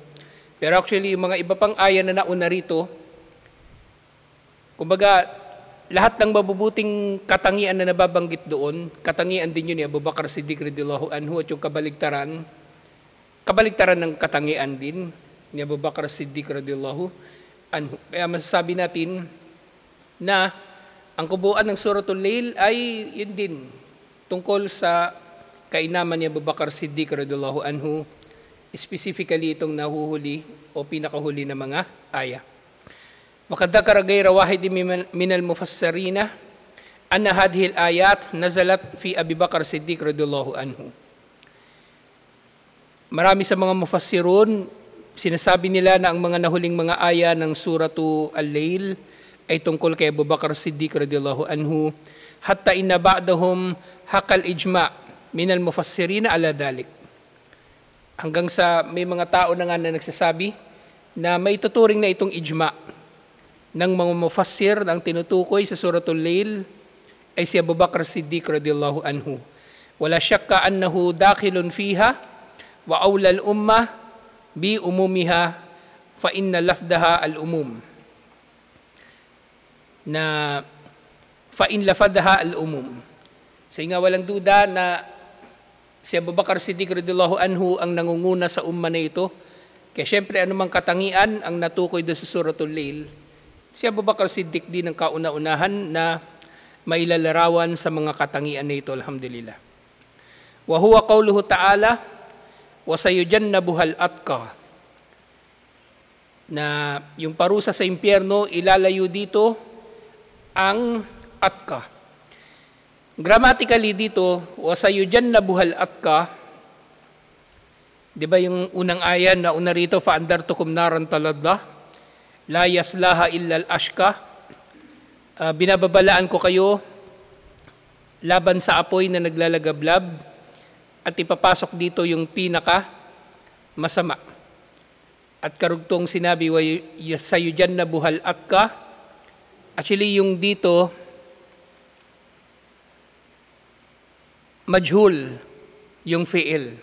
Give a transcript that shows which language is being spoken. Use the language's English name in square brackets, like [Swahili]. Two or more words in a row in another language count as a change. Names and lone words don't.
[Filipino] Pero actually, yung mga iba pang aya na nauna rito, kumbaga, lahat ng mabubuting katangian na nababanggit doon, katangian din yun ni Abu Bakar Siddiq [Arabic] رضي الله عنه, [Filipino] at yung kabaligtaran ng katangian din ni Abu Bakar Siddiq [Arabic] رضي الله عنه. [Filipino] Kaya masasabi natin na ang kubuan ng Suratul Layl ay yun din tungkol sa kainaman ni Abu Bakar Siddiq [Arabic] رضي الله عنه, [Filipino] specifically itong nahuhuli o pinakahuli na mga aya. [Arabic] وقد ذكر غير واحد من المفسرين أن هذه الآيات نزلت في أبي بكر الصديق رضي الله عنه. [Filipino] Marami sa mga mufassirun, sinasabi nila na ang mga nahuling mga aya ng Suratu Al-Layl ay tungkol kay Abu Bakar Siddiq [Arabic] رضي الله عنه, حتى إن بعضهم حكى الإجماع من المفسرين على ذلك. [Filipino] Hanggang sa may mga tao na nga na nagsasabi na may tuturing na itong ijma' ng mga mufassir ang tinutukoy sa Suratul Layl ay si Abu Bakar Siddiq [Arabic] رضي الله عنه. ولا شك أنه داخل فيها وأولى الأمة بعمومها فإن لفظها العموم. نا فإن لفظها العموم. [Filipino] So nga walang duda na si Abu Bakar Siddiq [Arabic] رضي الله عنه [Filipino] ang nangunguna sa umma na ito. Kaya syempre anumang katangian ang natukoy doon sa Suratul Layl, si Abu Bakar Siddiq din ang kauna-unahan na mailalarawan sa mga katangian na ito, alhamdulillah. [Arabic] وهو قوله تعالى وسيجنبها الأتقى. [Filipino] Na yung parusa sa impyerno, ilalayo dito ang atqa. Grammatically dito, [Arabic] وسيجنبها الأتقى, [Filipino] di ba yung unang aya na una rito, [Arabic] فأنذرتكم نارا تلظى لا يصلاها إلا الأشقى, [Filipino] binababalaan ko kayo laban sa apoy na naglalagablab at ipapasok dito yung pinaka masama. At karugtong sinabi, [Arabic] وسيجنبها الأتقى, [Filipino] actually yung dito majhul yung fi'il.